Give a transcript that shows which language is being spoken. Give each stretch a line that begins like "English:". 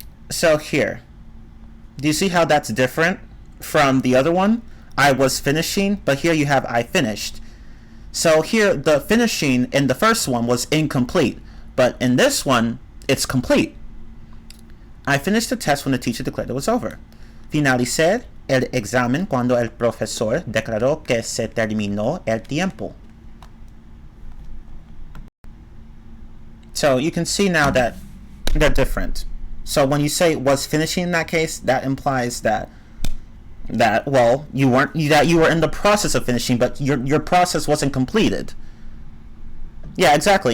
English: So here, do you see how that's different from the other one? I was finishing, but here you have I finished. So here, the finishing in the first one was incomplete, but in this one, it's complete. I finished the test when the teacher declared it was over.
Spanish: Finalicé el examen cuando el profesor declaró que se terminó el tiempo.
English: So you can see now that they're different. So when you say was finishing in that case, that implies that well, you were in the process of finishing, but your process wasn't completed. Yeah, exactly.